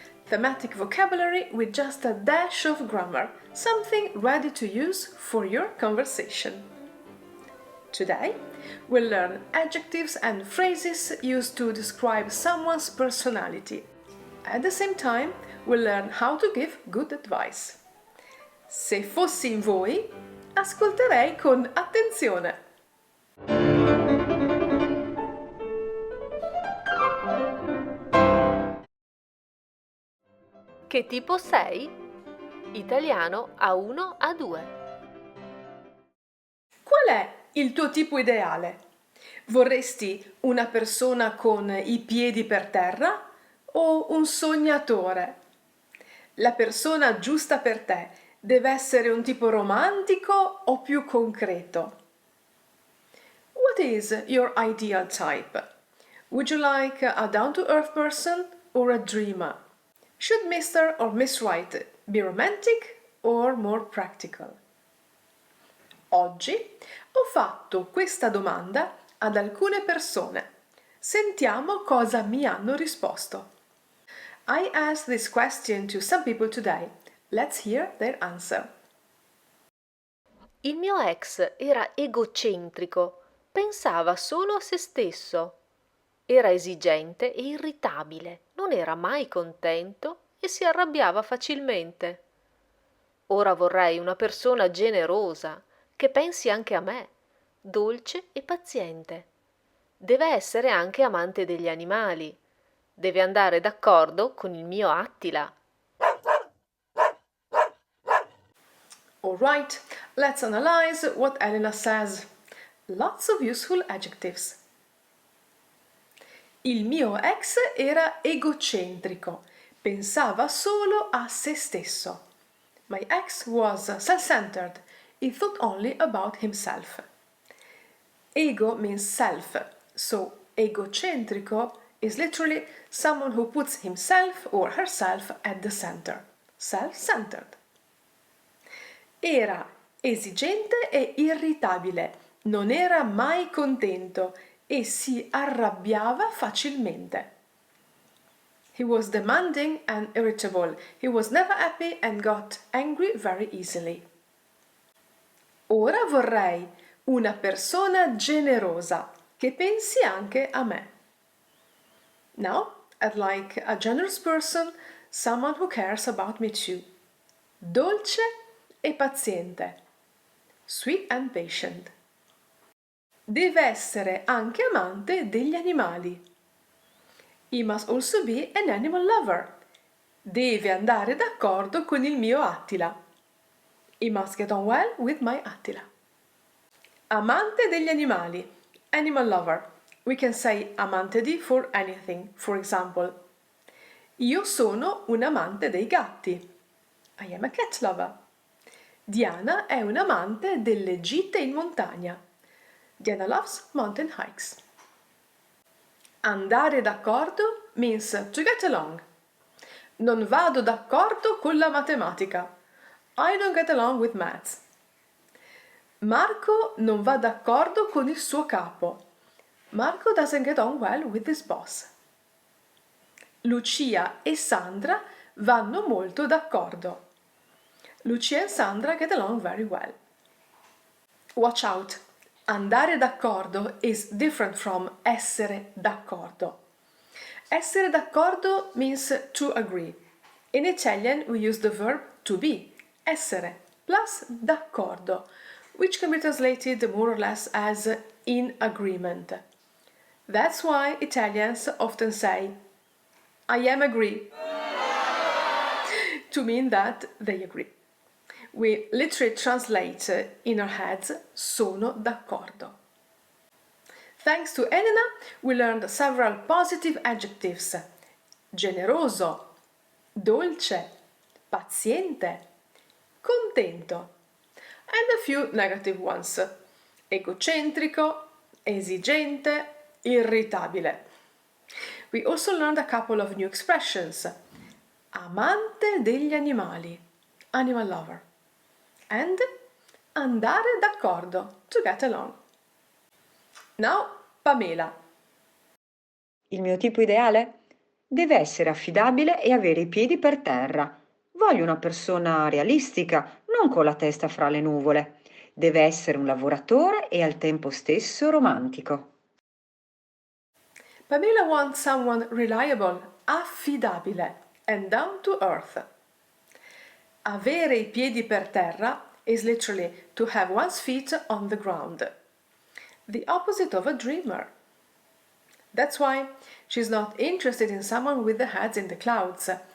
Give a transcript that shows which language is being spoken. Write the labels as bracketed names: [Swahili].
[English] Thematic vocabulary with just a dash of grammar, something ready to use for your conversation. Today, we'll learn adjectives and phrases used to describe someone's personality. At the same time, we'll learn how to give good advice. [Italian] Se fossi in voi, ascolterei con attenzione. Che tipo sei? Italiano A1 A2. Qual è il tuo tipo ideale? Vorresti una persona con i piedi per terra o un sognatore? La persona giusta per te deve essere un tipo romantico o più concreto? [English] What is your ideal type? Would you like a down-to-earth person or a dreamer? Should Mr. or Miss Right be romantic or more practical? [Italian] Oggi ho fatto questa domanda ad alcune persone. Sentiamo cosa mi hanno risposto. [English] I asked this question to some people today. Let's hear their answer. [Italian] Il mio ex era egocentrico, pensava solo a se stesso. Era esigente e irritabile, non era mai contento e si arrabbiava facilmente. Ora vorrei una persona generosa, che pensi anche a me, dolce e paziente. Deve essere anche amante degli animali. Deve andare d'accordo con il mio Attila. [English] Alright, let's analyze what Elena says. Lots of useful adjectives. [Italian] Il mio ex era egocentrico, pensava solo a se stesso. [English] My ex was self-centered, he thought only about himself. Ego means self, so egocentrico is literally someone who puts himself or herself at the center. Self-centered. [Italian] Era esigente e irritabile, non era mai contento e si arrabbiava facilmente. [English] He was demanding and irritable. He was never happy and got angry very easily. [Italian] Ora vorrei una persona generosa che pensi anche a me. [English] Now, I'd like a generous person, someone who cares about me too. [Italian] Dolce e paziente. [English] Sweet and patient. [Italian] Deve essere anche amante degli animali. [English] He must also be an animal lover. [Italian] Deve andare d'accordo con il mio Attila. [English] He must get on well with my Attila. [Italian] Amante degli animali. [English] Animal lover. We can say amante di for anything. For example, [Italian] io sono un amante dei gatti. [English] I am a cat lover. [Italian] Diana è un amante delle gite in montagna. [English] Diana loves mountain hikes. [Italian] Andare d'accordo [English] means to get along. [Italian] Non vado d'accordo con la matematica. [English] I don't get along with maths. [Italian] Marco non va d'accordo con il suo capo. [English] Marco doesn't get on well with his boss. [Italian] Lucia e Sandra vanno molto d'accordo. [English] Lucia and Sandra get along very well. Watch out! [Italian] Andare d'accordo [English] is different from [Italian] essere d'accordo. [English] Essere d'accordo means to agree. In Italian we use the verb to be, essere, plus d'accordo, which can be translated more or less as in agreement. That's why Italians often say I am agree to mean that they agree. We literally translate in our heads [Italian] sono d'accordo. [English] Thanks to Elena, we learned several positive adjectives. [Italian] Generoso, dolce, paziente, contento, [English] and a few negative ones. [Italian] Egocentrico, esigente, irritabile. [English] We also learned a couple of new expressions. [Italian] Amante degli animali, [English] animal lover, and [Italian] andare d'accordo, [English] to get along. Now, Pamela. [Italian] Il mio tipo ideale? Deve essere affidabile e avere i piedi per terra. Voglio una persona realistica, non con la testa fra le nuvole. Deve essere un lavoratore e al tempo stesso romantico. [English] Pamela wants someone reliable, affidabile, and down to earth. [Italian] Avere i piedi per terra [English] is literally to have one's feet on the ground. The opposite of a dreamer. That's why she's not interested in someone with the head in the clouds.